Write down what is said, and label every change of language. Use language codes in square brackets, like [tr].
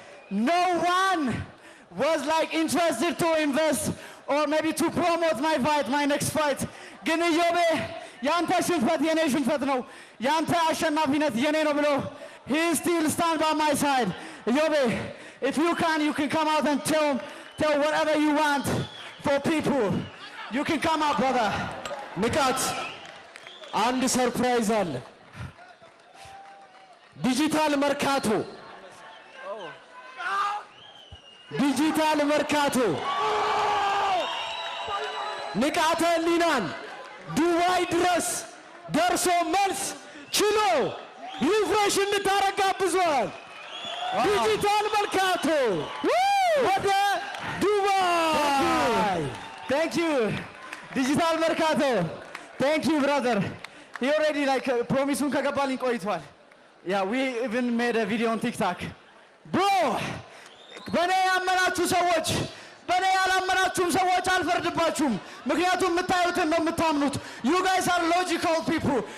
[en] No one was like interested to invest or maybe to promote my next fight. [am] ግን ኢዮቤ ያንተ ሽንፈት የኔ ሽንፈት ነው፣ ያንተ አሸናፊነት የኔ ነው ብሎ [en] he still stand by my side. Iyobe, if you can come out and tell whatever you want for people. You can come out brother. [am] ንቃት አንድ ሰርፕራይዝ አለ። ዲጂታል መርካቶ ንቃተ ህሊናን ዱባይ ድረስ ደርሶ መልስ ችሎ ሪፍሬሽ እንድታረግ ጋብዟል። ዲጂታል መርካቶ ወደ ዱባይ። [en] Thank you. Digital Mercato. Thank you brother. He already promised [am] ከገባልኝ ቆይቷል። [en] Yeah, we even made a video on TikTok. [am] Bro, በኔ ያመናችሁ ሰዎች በኔ ያላመናችሁም ሰዎች አልፈርድባችሁም። ምክንያቱም የምታዩትን ነው የምታምኑት። [en] You guys are logical people.